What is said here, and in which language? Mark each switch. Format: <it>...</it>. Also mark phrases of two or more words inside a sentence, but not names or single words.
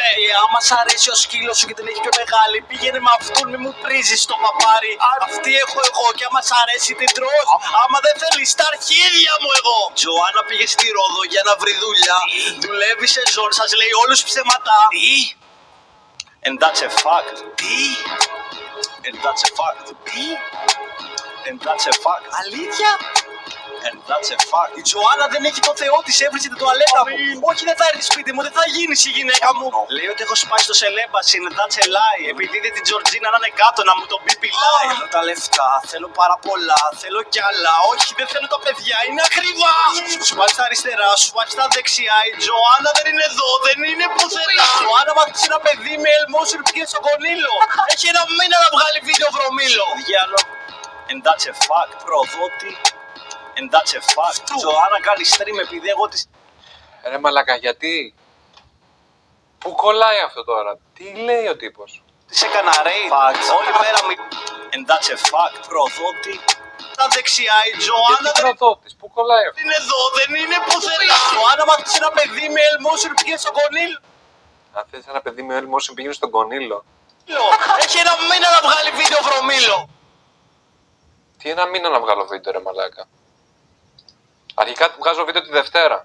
<el>Άμα σ' αρέσει ο σκύλος σου και την έχει πιο μεγάλη, πήγαινε με αυτόν, μη μου πρίζεις το παπάρι. Αυτή έχω εγώ και άμα σ' αρέσει την τρως. Άμα δεν θέλεις τα αρχίδια μου εγώ. Τζοάννα πήγε στη Ρόδο για να βρει δουλειά. Δουλεύει σε ζώνη, σας λέει όλους ψέματα. Τι?</el> <en>And that's a fact. Τι? And that's a fact. Τι? And that's a fact. Αλήθεια? And that's a fact.</en> <el>Η Τζοάννα δεν έχει το Θεό της, έβρισε την τουαλέτα μου. Όχι, δεν θα έρθει σπίτι μου, δεν θα γίνεις η γυναίκα μου. Λέει ότι έχω σπάσει το celibacy,</el> <en>and that's a lie.</en> <el>Επειδή είδε την Τζορτζίνα να είναι κάτω, να μου τον πει πιλάει. Θέλω τα λεφτά, θέλω πάρα πολλά, θέλω κι άλλα. Όχι, δεν θέλω τα παιδιά, είναι ακριβά. Σου πάει στα αριστερά, σου πάει στα δεξιά. Η Τζοάννα δεν είναι εδώ, δεν είναι πουθενά. Η Τζοάννα μάθησε ένα παιδί με ελμόσυρ πήγε στον Κονίλο. Έχει ένα μήνα να βγάλει βίντεο βρωμίλο. Διάλο.</el> <en>And that's a fact. Προδότη. And that's a fact.</en> <el>Τζοάννα κάνει stream επειδή εγώ της... Ρε μαλάκα, γιατί? Πού κολλάει αυτό τώρα? Τι λέει ο τύπος? Της έκανα raid. Όλη μέρα μη...</el> <en>And that's a fact.</en> <el>Προδότη. Τα δεξιά η Τζοάννα Γιατί προδότης, πού κολλάει αυτό? είναι εδώ, δεν είναι πουθενά. Η Τζοάννα μάθησε ένα παιδί με ελμόσυρ πήγε στον Κονίλο. Αν θες ένα παιδί με έλμος πήγαινε στον Κονίλο. Έχει ένα μήνα να βγάλει βίντεο βρωμίλο. Τι ένα μήνα να βγάλω βίντεο ρε μαλάκα? Αρχικά βγάζω βίντεο τη Δευτέρα.</el>